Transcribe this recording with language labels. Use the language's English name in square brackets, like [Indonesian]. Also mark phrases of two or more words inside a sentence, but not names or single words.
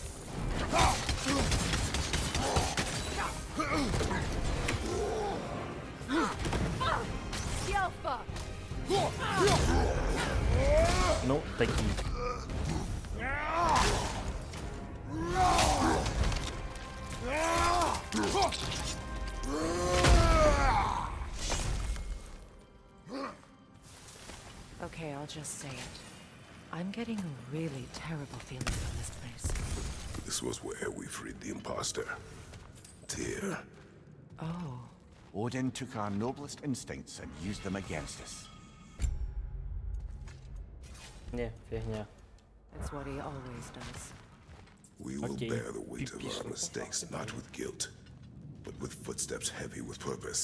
[Ukrainian] Ну, такі. [English] Okay, I'll just say it. I'm getting a really terrible feeling from this place. This was where we freed the imposter. Tyr. Oh. Odin took our noblest instincts and used them against us. [Russian] Не, фигня. [English] That's what he always does. We will bear the weight of our mistakes not with guilt, but with footsteps heavy with purpose.